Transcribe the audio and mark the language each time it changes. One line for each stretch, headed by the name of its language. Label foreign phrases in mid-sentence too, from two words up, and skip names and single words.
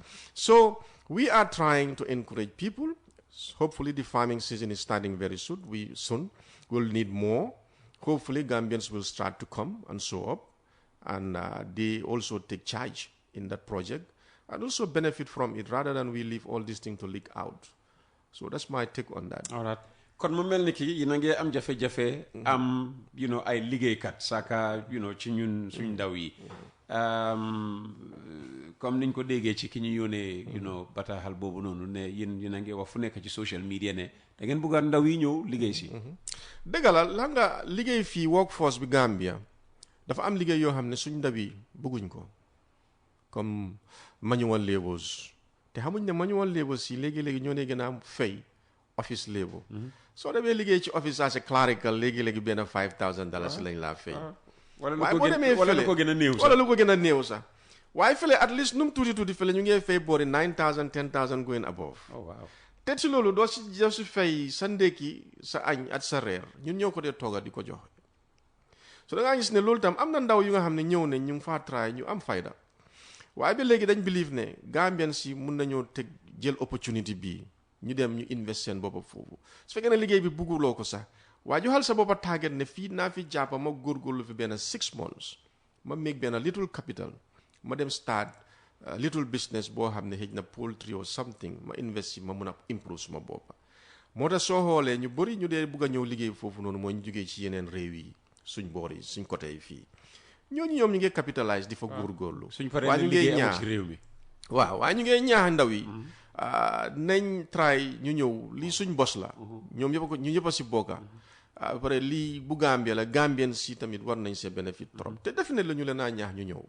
English: So we are trying to encourage people. Hopefully the farming season is starting very soon. We will need more. Hopefully Gambians will start to come and show up and they also take charge in that project and also benefit from it rather than we leave all these things to leak out. So that's my take on that. All right.
Wolof: Kon mu mel ni ki yéen a ngi am jafe-jafe am ay liggéeykat saka ci ñun suñ ndaw yi comme niñ ko déggee ci ki ñu yónnee bataaxal boobu noonu ne yéen a ngi wax fu nekk ci
English: social media
Wolof: ne da ngeen bëgg ndaw yi ñëw liggéey si dëgg la nga liggéey fii workforce bi Gambia dafa am liggéey yoo xam ne suñ ndaw yi bëgguñ ko comme
English: manual labours
Wolof: te xamuñ ne
English: manual labours
Wolof: yi léegi-léegi ñoo ne gën a am fay
English: office labor
Wolof: soo demee liggéey ci office
English: as a clerical
Wolof: léegi-léegi benn $5,000 lañ laa fay waaye boo demee fële wala lu ko gën a néew sax wala lu ko gën a néew sax waaye fële
English: at least
Wolof: nu mu tuuti fële ñu ngi fay boori 9,000 10,000
English: going above
Wolof: te ci loolu doo si fay sa ndékki sa añ at sa reer ñun ñoo ko dee tooga di ko jox so da ngaa gis ne loolu tam am na ndaw yu nga xam ne ñëw ne ñu ngi faa try ñu am fayda waaye ba léegi dañ believe ne Gambian si mun nañoo teg jël opportunity bii ñu dem ñu invest seen boppa foofu su fekkee ne liggéey bi bugguloo ko sax waaye joxal sa boppa target ne fii naa fi jàppa ma góorgóorlu fi benn 6 months ma make benn
English: little capital
Wolof: ma dem
English: start little business
Wolof: boo xam ne xëj na
English: poultry or something
Wolof: ma invest si ma mun a improve suma boppa moo tax soo xoolee ñu bëri ñu dee bugg a ñëw liggéey foofu noonu mooy ñu jógee ci yeneen réew yi suñ boor yi suñ côté yi fii ñooñu ñoom ñu ngi capitalise di fa góorgóorlu waaye ñu ngi ñaax ci réew mi waaw waaye ñu ngi ñaax ndaw yi nañ try ñu ñëw lii suñ bos la ñoom ñu ñëpp a si bokka après lii bu Gambia la Gambien si tamit war nañ see bénéfice trop te def ne la ñu leen a ñaax ñu ñëw